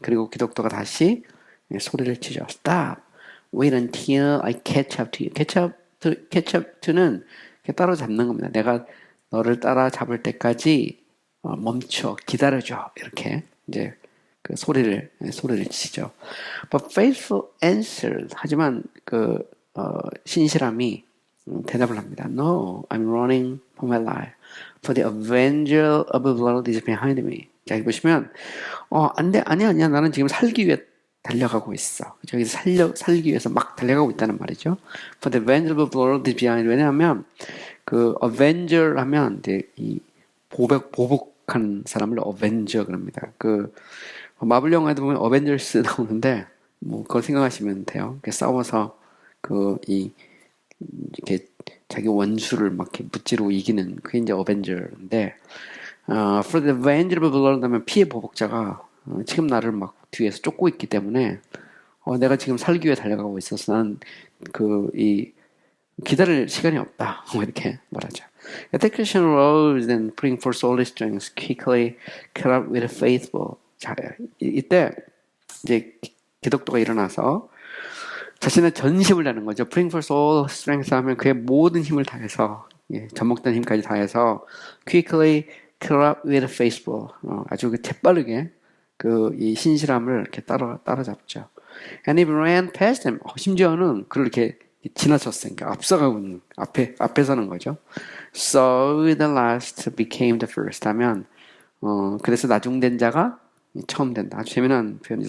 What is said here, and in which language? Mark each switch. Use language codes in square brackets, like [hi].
[ko] 그리고 기독도가 다시 소리를 치죠. [en] Stop. Wait until I catch up to you. [ko] catch up to 는 따로 잡는 겁니다. 내가 너를 따라 잡을 때까지 멈춰 기다려줘. 이렇게 이제 소리를 치죠. [en] But faithful answered. [ko] 하지만 신실함이 대답을 합니다. [en] No, I'm running for my life. [ko] For the avenger of the blood is behind me. 자, 여기 보시면, 안 돼, 아니야. 나는 지금 살기 위해 달려가고 있어. 저기서 살기 위해서 막 달려가고 있다는 말이죠. [en] For the avengable world is behind. [ko] 왜냐하면 그 Avenger 하면 이제 이 보복한 사람을 Avenger 그럽니다. 그 마블 영화에도 보면 어벤져스 나오는데 뭐 그걸 생각하시면 돼요. 싸워서 이 이렇게 자기 원수를 막 이렇게 무찌르고 이기는 그게 이제 어벤져인데 for the avengable world 하면 피해 보복자가 지금 나를 막 뒤에서 쫓고 있기 때문에 내가 지금 살기 위해 달려가고 있어서 나는 이 기다릴 시간이 없다. 뭐 이렇게 말하죠. [en] The Christian rose and putting forth all his strength quickly caught up with the faithful. [ko] 자, 이때 이제 기독도가 일어나서 자신의 전심을 다하는 거죠. [en] Putting forth all strength 하면 그의 모든 힘을 다해서 젖먹던 힘까지 다해서 quickly caught up with the faithful. [ko] 아주 재빠르게 이 신실함을 이렇게 따라잡죠. [en] And he ran past them. [ko] 심지어는 그를 이렇게 지나쳤어요. 그러니까 앞서가고 있는, 앞에 서는 거죠. So the last became the first 하면, 그래서 나중된 자가 처음 된다. 아주 재미난 표현이죠.